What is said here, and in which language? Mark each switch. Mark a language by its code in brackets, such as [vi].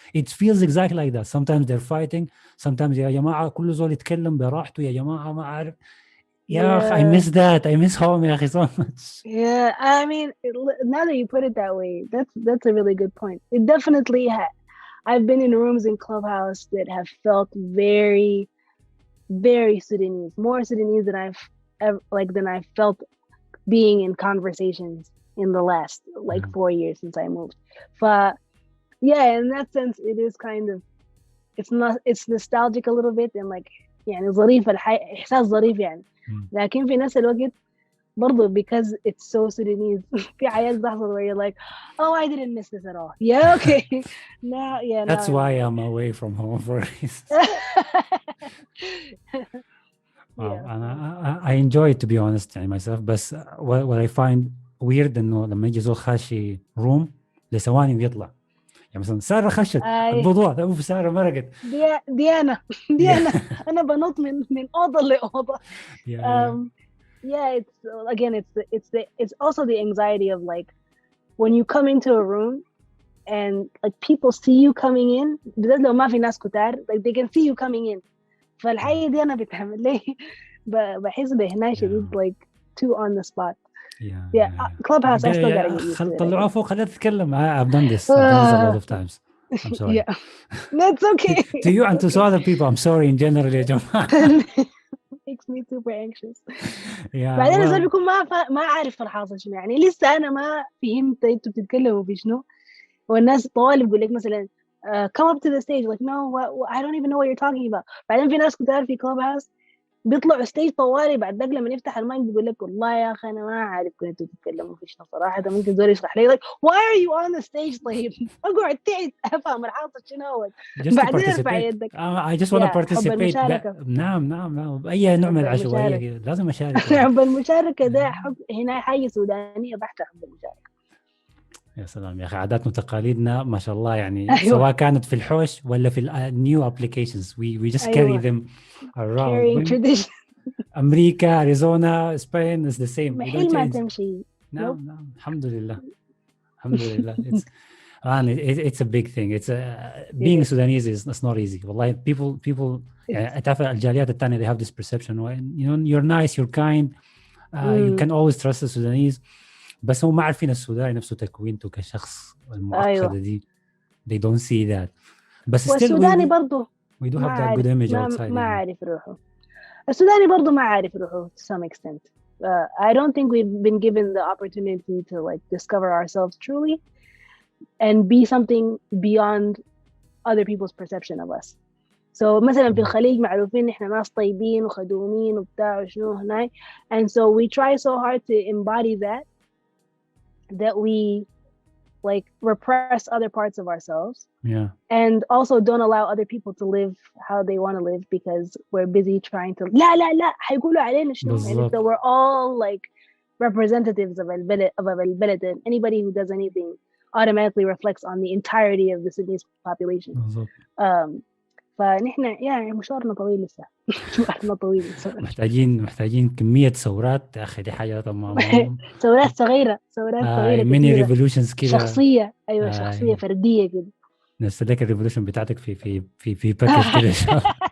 [en] It feels exactly like that. Sometimes they're fighting. Sometimes [ar] يا جماعة كل زول يتكلم براحته يا جماعة ما عارف. يا أخي [en] I miss that. I miss home يا أخي so much. Yeah, I mean now that you put it that way, that's a really good point. It definitely I've been in rooms in Clubhouse that have felt very, very Sudanese, more Sudanese than I've ever than I've felt being in conversations in the last 4 years since I moved. But yeah, in that sense, it is kind of it's nostalgic a little bit and like [ar] يعني ظريف إحساس ظريف يعني. لكن في نفس الوقت برضو [en] because it's so Sudanese [ar] في حاجات بتحصل [en] where you're like oh I didn't miss this at all. Yeah, okay. That's why I'm away from home for a reason. I enjoy it to be honest يعني myself. [ar] بس [en] what I find weird [ar] إنه لما يجي زول خاشي room لثواني ويطلع يعني مثلا سارة خشت البضوع سارة مرقت دي أنا أنا بنط من أوضة لأوضة. [en] Yeah, it's again it's also the anxiety of like when you come into a room and like people see you coming in [ar] بالذات لو ما في ناس كتار [en] like they can see you coming in. [ar] فالحقيقة دي أنا بتعمل لي بحس بهنا شديد [en] like too on the spot. Clubhouse I still gotta get used to it. [ar] طلعوها فوق خليها تتكلم. [en] I've done this a lot of times. I'm sorry. Yeah, that's okay. To you and to other people I'm sorry in general [ar] يا جماعة. [en] makes me super anxious. [ar] بعدين الزول بيكون ما عارف الحاصل شنو يعني لسه أنا ما فهمت أنتوا بتتكلموا في شنو والناس طوال بيقول لك مثلا [en] come up to the stage like no I don't even know what you're talking about. [ar] بعدين في ناس كتار في Clubhouse بيطلعوا ستيج طوالي بعد ذاك لما يفتح المايك بيقول لك والله يا اخي انا ما عارف كنتوا تتكلموا في شنو صراحه ممكن زول يشرح لي [en] like why are you on the stage [ar] طيب اقعد تحت افهم الحاصل شنو بعدين ارفع يدك. [en] I just want to participate. [ar] نعم اي نوع من العشوائيه لازم اشارك. حب المشاركه ده حب هنا حاجه سودانيه بحته. حب المشاركه يا سلام يا اخي عاداتنا وتقاليدنا ما شاء الله يعني سواء كانت في الحوش ولا في [en] new applications we just carry them around. [ar] أمريكا أريزونا إسبان [en] is the same. [ar] محل ما تمشي. نعم الحمد لله. [en] And it's a big thing. It's being Sudanese is not easy. والله people [ar] تعرف الجاليات الثانية [en] they have this perception, you know, you're nice, you're kind, you can always trust the Sudanese. [ar] بس هم ما عارفين السوداني نفسه تكوينته كشخص المعقدة دي. [en] They don't see that. [ar] بس [en] still [ar] والسوداني برضو [en] we do have that good image outside. [ar] ما عارف روحه. السوداني برضو ما عارف روحه [en] to some extent. I don't think we've been given the opportunity to like discover ourselves truly and be something beyond other people's perception of us. So [ar] مثلا في الخليج معروفين إحنا ناس طيبين وخدومين وبتاع وشنو هناي, [en] and so we try so hard to embody that we like repress other parts of ourselves, and also don't allow other people to live how they want to live because we're busy trying to [ar] لا حيقولوا علينا شنو, [en] and so we're all like representatives of البلد, and anybody who does anything automatically reflects on the entirety of the Sudanese population. [ar] فنحن يعني مشوارنا طويل لسه. مشوارنا طويل لسه. محتاجين كمية ثورات يا أخي, دي حاجة طبعا. ثورات صغيرة ميني ريفولوشنز كده. شخصية, أيوة شخصية فردية كده. نفس ذاك الريفولوشن بتاعتك في باكج كده.